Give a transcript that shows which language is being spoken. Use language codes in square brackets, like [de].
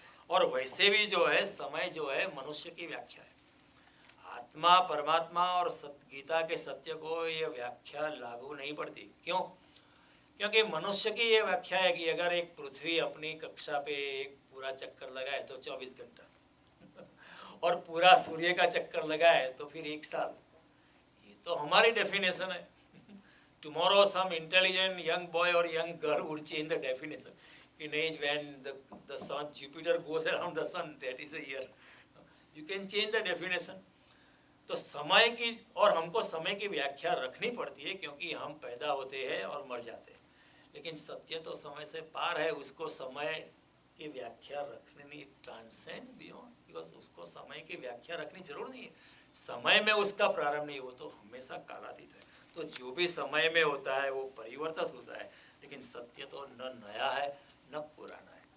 [hi] और वैसे भी जो है समय जो है मनुष्य की व्याख्या है, आत्मा परमात्मा और गीता के सत्य को ये व्याख्या लागू नहीं पड़ती। क्यों? क्योंकि मनुष्य की ये व्याख्या है कि अगर एक पृथ्वी अपनी कक्षा पे एक पूरा चक्कर लगाए तो 24 घंटा, और पूरा सूर्य का चक्कर लगाए तो फिर 1 साल। ये तो हमारी डेफिनेशन है। [en] Tomorrow some intelligent young boy or young girl would change the definition. In age when the sun, Jupiter goes around the sun, that is a year. You can change the definition. [hi] तो समय की, और हमको समय की व्याख्या रखनी पड़ती है क्योंकि हम पैदा होते हैं और मर जाते हैं, लेकिन सत्य तो समय से पार है, उसको समय की व्याख्या रखनी [en] transcends beyond, because [hi] उसको समय की व्याख्या रखनी जरूर नहीं है। समय में उसका प्रारंभ नहीं, वो तो हमेशा कालातीत है। तो जो भी समय में होता है वो परिवर्तित होता है, लेकिन सत्य तो न नया है न पुराना है।